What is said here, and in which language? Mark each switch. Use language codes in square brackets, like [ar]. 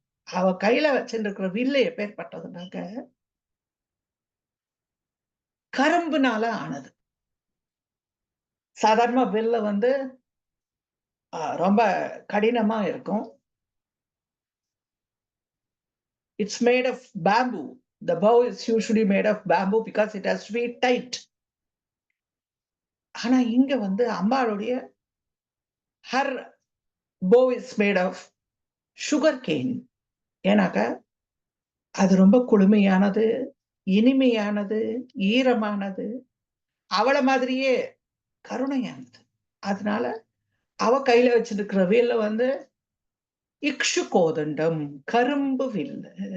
[ta] அவ கையில வச்சிருக்கிற வில்லு எப்பேற்பட்டதுனாக்க கரும்புனால ஆனது. சாதாரண வில்ல வந்து ரொம்ப கடினமா இருக்கும். [en] It's made of bamboo. The bow is usually made of bamboo because it has to be tight. [ta] ஆனா இங்க வந்து அம்பாளுடைய [en] her bow is made of sugar cane. [ta] ஏன்னாக்க அது ரொம்ப குளுமையானது, இனிமையானது, ஈரமானது, அவளை மாதிரியே கருணையானது. அதனால அவ கையில வச்சிருக்கிற வேல வந்து இக்ஷு கோதண்டம் கரும்பு வில்லு.